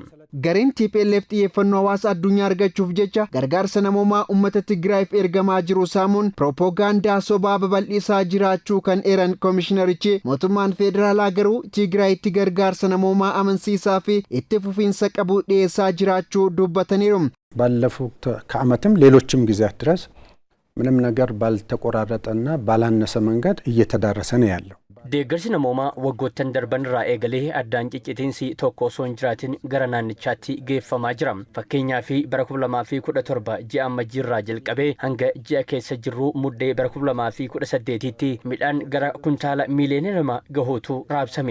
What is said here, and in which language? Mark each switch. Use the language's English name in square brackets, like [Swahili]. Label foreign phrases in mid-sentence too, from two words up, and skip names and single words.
[Oromo] Gareen TPLF xiyyeeffannoo hawaasa addunyaa argachuuf jecha gargaarsa namoomaa uummata Tigraayiif ergamaa jiru saamuun propoogaandaa sobaa babal'isaa jiraachuu kan eeran koomishinarichi mootummaan federaalaa garuu Tigraayitti gargaarsa namoomaa amansiisaa fi itti fufiinsa qabu dhiyeessaa jiraachuu dubbataniiru. [Amharic] ባለፉት ከዓመትም ሌሎችም ጊዜያት ድረስ ምንም ነገር ባልተቆራረጠና ባላነሰ መንገድ እየተዳረሰ ነው ያለው። [Oromo] deeggarsi namoomaa waggoottan darban irraa eegalee addaan ciccitiinsi tokko osoo hin jiraatin gara naannichaatti geeffamaa jira. Fakkeenyaa fi bara 2017 ji'a amajjiirraa jalqabee hanga ji'a keessa jirru muddee bara 2018tti midhaan gara kuntaala miiliyoona 2 gahuutu raabsame.